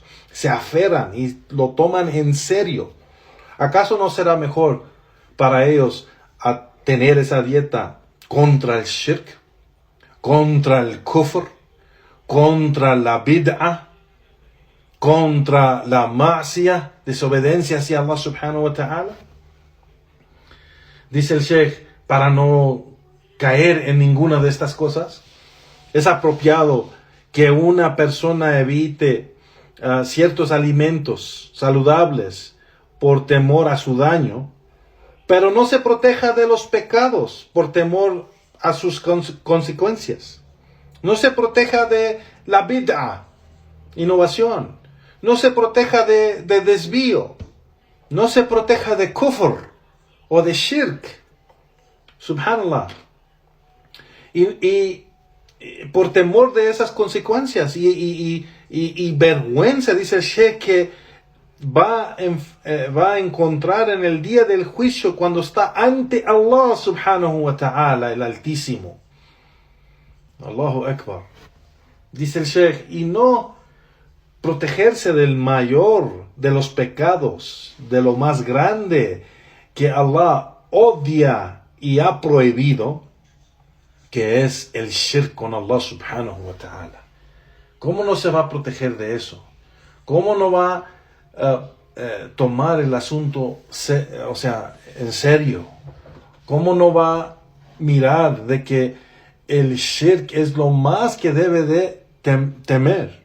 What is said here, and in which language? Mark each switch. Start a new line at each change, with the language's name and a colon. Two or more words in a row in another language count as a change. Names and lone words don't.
Spanish: Se aferran y lo toman en serio. ¿Acaso no será mejor para ellos a tener esa dieta contra el shirk, contra el kufr, contra la bid'ah, contra la ma'siyah, desobediencia hacia Allah
Arabic: سبحانه وتعالى?
Spanish: Dice el Sheikh, para no caer en ninguna de estas cosas, es apropiado que una persona evite ciertos alimentos saludables por temor a su daño, pero no se proteja de los pecados por temor a sus consecuencias. No se proteja de la bid'ah, innovación. No se proteja de desvío. No se proteja de kufr o de shirk. Subhanallah. Y por temor de esas consecuencias y vergüenza, dice el Sheikh, que va a encontrar en el día del juicio cuando está ante Allah
Arabic: سبحانه وتعالى,
Spanish: el Altísimo.
Arabic: الله أكبر.
Spanish: Dice el Sheikh, y no protegerse del mayor de los pecados, de lo más grande, que Allah odia y ha prohibido, que es el shirk con Allah
Arabic: سبحانه وتعالى.
Spanish: ¿Cómo no se va a proteger de eso? ¿Cómo no va a tomar el asunto en serio? ¿Cómo no va a mirar de que el shirk es lo más que debe de temer?